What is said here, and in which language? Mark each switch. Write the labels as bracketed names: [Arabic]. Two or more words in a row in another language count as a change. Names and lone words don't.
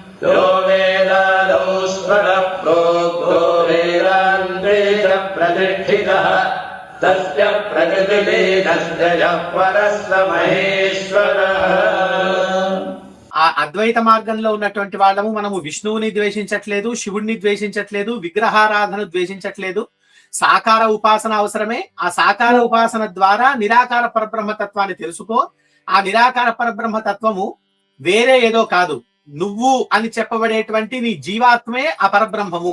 [Sanskrit] यो वेदादौ स्वरः प्रोक्तो वेदान्ते च प्रतिष्ठितः तस्य प्रकृतिभेदस्य यः परः स महेश्वरः. [Telugu] ఆ అద్వైత మార్గంలో ఉన్నటువంటి వాళ్ళము మనము విష్ణువుని ద్వేషించట్లేదు, శివుడిని ద్వేషించట్లేదు, విగ్రహారాధన ద్వేషించట్లేదు. సాకార ఉపాసన అవసరమే. ఆ సాకార ఉపాసన ద్వారా నిరాకార పరబ్రహ్మతత్వాన్ని తెలుసుకో. ఆ నిరాకార పరబ్రహ్మతత్వము వేరే ఏదో కాదు, నువ్వు అని చెప్పబడేటువంటి నీ జీవాత్మే ఆ పరబ్రహ్మము.